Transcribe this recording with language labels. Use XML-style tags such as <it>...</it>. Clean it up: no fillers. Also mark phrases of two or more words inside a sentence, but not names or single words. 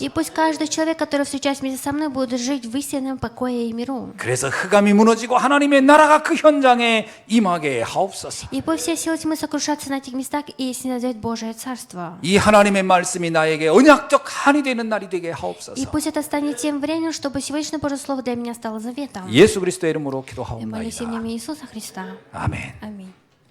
<ru>И пусть каждый человек, который встречается вместе со мной, будет жить в истинном покое и миру.</ru> <ko>그래서 흑암이 무너지고 하나님의 나라가 그 현장에 임하게 하옵소서.</ko> <ru>И пусть все силы тьмы сокрушатся на этих местах и снизойдет Божие Царство.</ru> <ko>이 하나님의 말씀이 나에게 언약적 한이 되는 날이 되게 하옵소서.</ko> <ru>И пусть это станет тем временем, чтобы сегодняшнее Божье Слово для меня стало заветом.</ru> <ko>예수 그리스도의 이름으로</ko> <ru>Я молюсь</ru> <ko>기도하옵나이다.</ko> <ru>именем Иисуса Христа.</ru> <ko>아멘.</ko> <ru>Аминь.</ru>